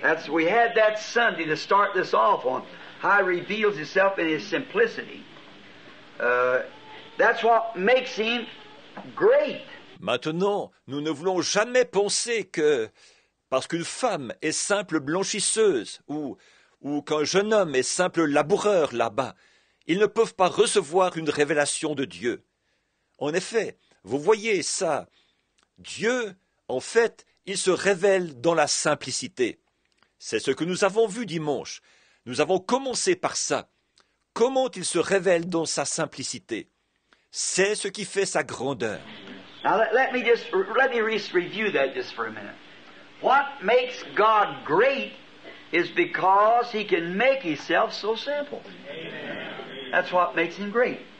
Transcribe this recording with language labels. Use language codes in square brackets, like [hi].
[en] We had that Sunday to start this off on how He reveals Himself in His simplicity. That's what makes Him great. [fr] Maintenant, nous ne voulons jamais penser que parce qu'une femme est simple blanchisseuse ou qu'un jeune homme est simple laboureur là-bas, ils ne peuvent pas recevoir une révélation de Dieu. En effet, vous voyez ça, Dieu, en fait, il se révèle dans la simplicité. C'est ce que nous avons vu dimanche. Nous avons commencé par ça. Comment il se révèle dans sa simplicité? C'est ce qui fait sa grandeur. [en] Now let me review that just for a minute. What makes God great is because He can make Himself so simple. That's what makes Him great.